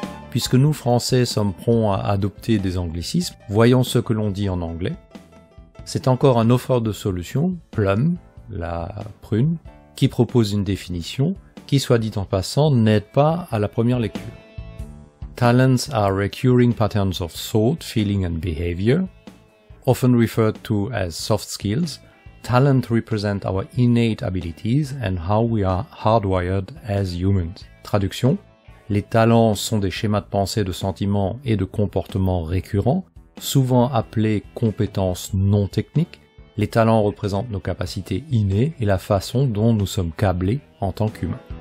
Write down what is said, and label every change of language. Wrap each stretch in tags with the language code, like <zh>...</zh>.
<fr>Puisque nous, Français, sommes prompts à adopter des anglicismes, voyons ce que l'on dit en anglais. C'est encore un offre de solution, Plum, la prune, qui propose une définition qui, soit dit en passant, n'aide pas à la première lecture.</fr> <en>Talents are recurring patterns of thought, feeling and behavior, often referred to as soft skills. Talent represent our innate abilities and how we are hardwired as humans.</en> <fr>Traduction: les talents sont des schémas de pensée, de sentiments et de comportements récurrents, souvent appelés compétences non techniques. Les talents représentent nos capacités innées et la façon dont nous sommes câblés en tant qu'humains.</fr>